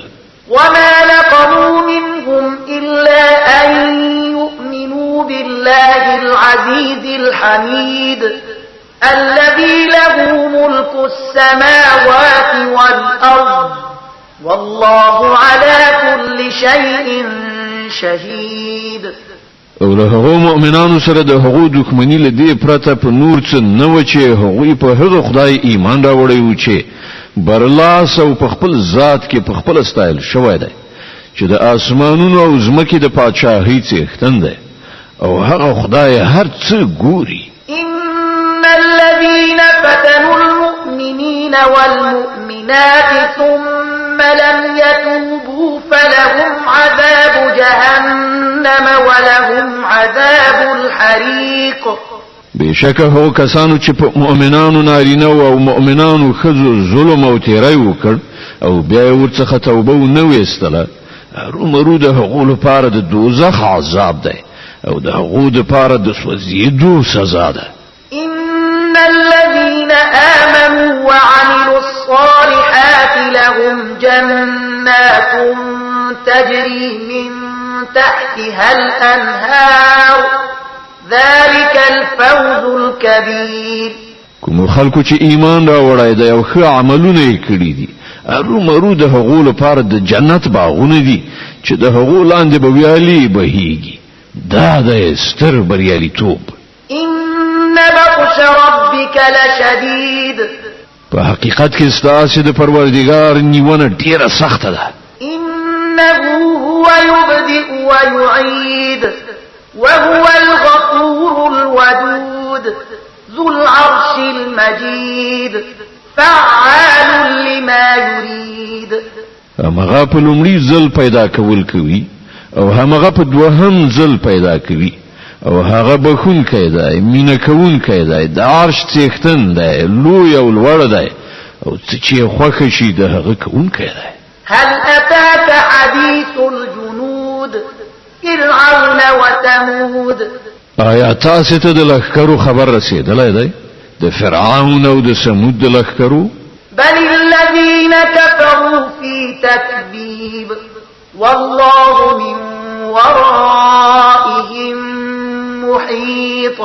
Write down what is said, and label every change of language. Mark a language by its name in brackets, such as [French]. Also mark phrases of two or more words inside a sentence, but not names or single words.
[Arabic] وما نقموا منهم إلا أن يؤمنوا بالله العزيز الحميد الذي له ملك السماوات والأرض والله على كل شيء شهيد. [Pashto] او له هغو مؤمنانو سره د هغو دښمنی له دې پرته په نور څه نه و چې هغوی په هغه خدای ایمان راوړی و چې برلاس او په خپل ذات کې په خپل ستایل شوی دی چې د آسمانونو او ځمکې د پادشاهۍ څښتن دی او هغه خدای هر څه ګوري. [Arabic] إن الذين فتنوا المؤمنين المؤمنين والمؤمنات ثم لم يتوبوا فلهم عذاب جهنم ولهم عذاب الحريق [Pashto] بشکه هو کسانو چې په مؤمنانو نارینه او مؤمنانو خزو ظلم او تیری وکړ او بیا ورڅخه توبه نه ویستله رومرو د هغو لپاره د دوزخ عذاب دی او د هغو لپاره د سوځېدو سزا ده. [Arabic] إن الذين آمنوا وعملوا الصالحات لهم جنات تجري من تحتها الأنهار ذلك الفوز الكبير. [Pashto] کوم خلکو چې ایمان راوړای دی او ښه عملونه یې کړی دي رومرو د هغو لپاره د جنت باغونه دي چې د هغو لاندې به ویالې بهیږي. دا د ستر بریالیتوب. [Arabic] إن بطش ربك لشديد. [Pashto] په حقیقت کې ستاسو د پروردګار نیونه ډیره سخته ده. [Arabic] إنه هو يبدئ ويعيد وهو الغفور الودود ذو العرش المجيد فعال لما يريد. [Pashto] هغه په لومړي ځل پیدا کول کوي او هغه په دوهم ځل پیدا کوي او هغه بخونکی دی مینه کوونکی دی د عرش څښتن دی لوی او لوړ دی او چې خوښ شي د هغه کوونکی دی. [Arabic] هل أتاك حديث الجنود فرعون وثمود. [Pashto] آیا تاسو ته د لښکرو خبر رسیدلی دی د فرعون او د ثمود د لښکرو؟ [Arabic] بل الذين كفروا في تكذيب والله من ورائهم محيط.